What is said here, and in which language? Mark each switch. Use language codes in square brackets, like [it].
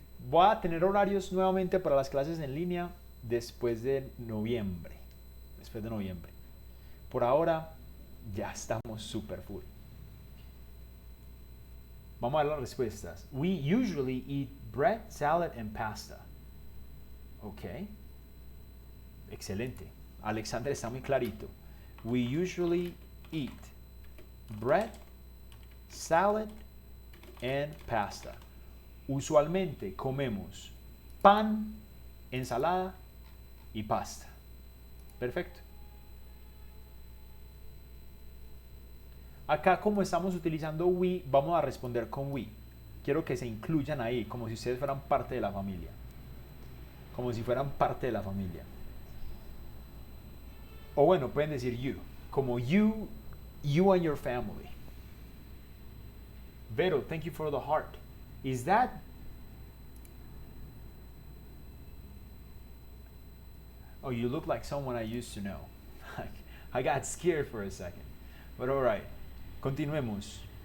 [es] Voy a tener horarios nuevamente para las clases en línea después de noviembre. Después de noviembre. Por ahora ya estamos super full. Vamos a ver las respuestas. [en] We usually eat bread, salad, and pasta. [es] Ok. Excelente. Alexander está muy clarito. [en] We usually eat bread, salad, and pasta. [es] Usualmente comemos pan, ensalada y pasta. Perfecto. Acá, como estamos utilizando we, vamos a responder con we. Quiero que se incluyan ahí, como si ustedes fueran parte de la familia. Como si fueran parte de la familia. O bueno, pueden decir you. [en] Como you and your family. Vero, thank you for the heart. Is that... Oh, you look like someone I used to know. I got scared for a second. But all right. [es] Continuemos.